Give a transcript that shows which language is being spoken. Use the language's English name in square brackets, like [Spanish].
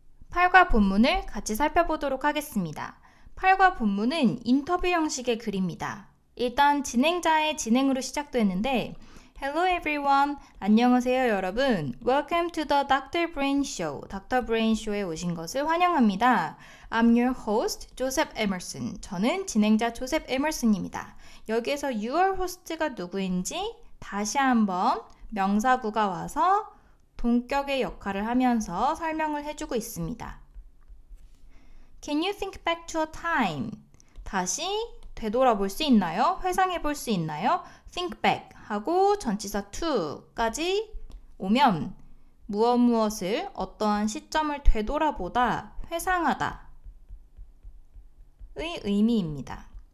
[Korean] 팔과 본문을 같이 살펴보도록 하겠습니다. 팔과 본문은 인터뷰 형식의 글입니다. 일단 진행자의 진행으로 시작되는데 [English] Hello everyone, [Korean] 안녕하세요 여러분. [English] Welcome to the Dr. Brain Show. Dr. [Korean] Brain Show에 오신 것을 환영합니다. [English] I'm your host, Joseph Emerson. [Korean] 저는 진행자 조셉 에머슨입니다. 여기에서 [English] your host [Korean] 가 누구인지 다시 한번 명사구가 와서 동격의 역할을 하면서 설명을 해주고 있습니다. [English] Can you think back to a time? [Korean] 다시 되돌아볼 수 있나요? 회상해 볼 수 있나요? think back 하고 전치사 to까지 오면 무엇을 어떠한 시점을 되돌아보다, 회상하다 의 의미입니다.